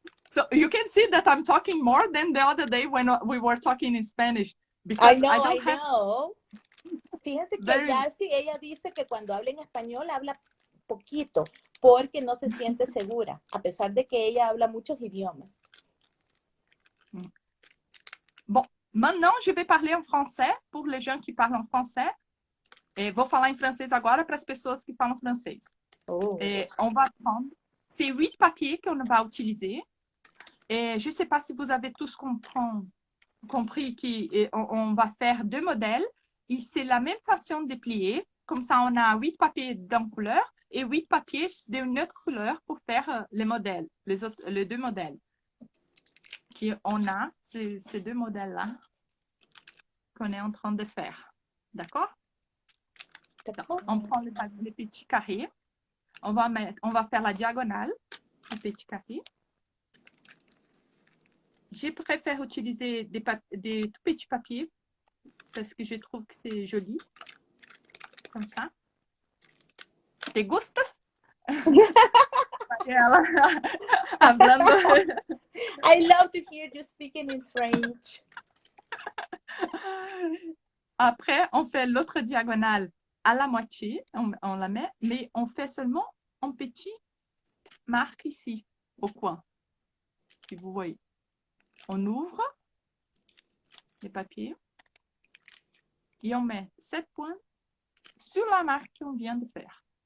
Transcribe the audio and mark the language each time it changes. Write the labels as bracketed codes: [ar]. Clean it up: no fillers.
[en] So you can see that I'm talking more than the other day when we were talking in Spanish. Because I know. [es] Fíjense que [en] very... [es] Jacy, ella dice que cuando habla en español habla poquito porque no se siente segura, a pesar de que ella habla muchos idiomas. [fr] Bon, maintenant je vais parler en français pour les gens qui parlent en français. [pt] Et vou falar em francês agora para as pessoas que falam francês. Oh. [fr] Et on va prendre ces 8 papiers qu'on va utiliser. Et je ne sais pas si vous avez tous compris qu'on va faire 2 modèles. Et c'est la même façon de plier. Comme ça, on a 8 papiers d'une couleur et 8 papiers d'une autre couleur pour faire les modèles, les 2 modèles. On a ces 2 modèles-là qu'on est en train de faire. D'accord? On prend les petits carrés. On va faire la diagonale du petit carré. Je préfère utiliser des tout petits papiers parce que je trouve que c'est joli. Comme ça. [es] ¿Te gustas? Hablando. [en] I love to hear you speaking in French. [fr] Après, on fait l'autre diagonale à la moitié. On la met, mais on fait seulement un petit marque ici, au coin. Si vous voyez. On ouvre les papiers et on met 7 points sur la marque qu'on vient de faire.